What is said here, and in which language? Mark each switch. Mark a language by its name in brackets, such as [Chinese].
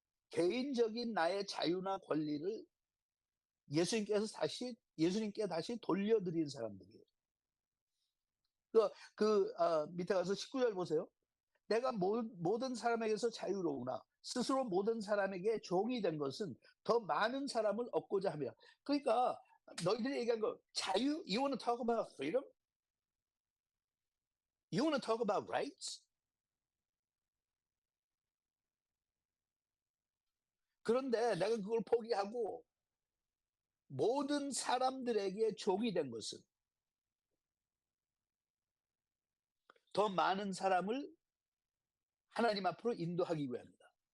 [Korean] 개인적인 나의 자유나 권리를 예수님께 다시 돌려드린 사람들이에요. 밑에 가서 19절 보세요. 내가 모든 사람에게서 자유로우나 스스로 모든 사람에게 종이 된 것은 더 많은 사람을 얻고자 하며. 그러니까 너희들이 얘기한 거 자유, [English] you want to talk about freedom? You want to talk about rights? [Korean] 그런데 내가 그걸 포기하고 모든 사람들에게 종이 된 것은 더 많은 사람을 하나님 앞으로 인도하기 위함이다.